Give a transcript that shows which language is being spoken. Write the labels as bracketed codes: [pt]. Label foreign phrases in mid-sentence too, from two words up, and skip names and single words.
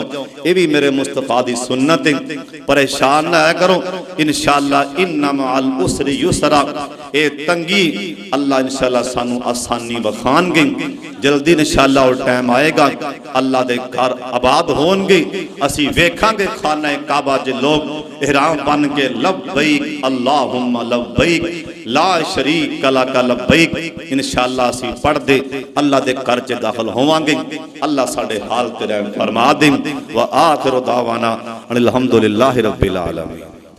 [pa] یہ بھی میرے مصطفیٰ دی سنت ہے۔ پریشان نہ کرو، ان شاء اللہ [ar] إن مع العسر يسرا. [pa] یہ تنگی اللہ ان شاء اللہ سانوں آسانی بخشن گے. جلدی ان شاء اللہ وہ ٹائم آئے گا، اللہ دے گھر آباد ہون گے. اسیں ویکھاں گے خانہ کعبہ چ لوک احرام بنھ کے [ar] لبيك اللهم لبيك لا شريك لك لبيك [pa] ان شاء اللہ اسیں پڑھدے اللہ دے گھر چ داخل ہواں گے. اللہ ساڈے حال تے رحم فرما دے. [ar] وآخر دعوانا أن الحمد لله رب العالمين.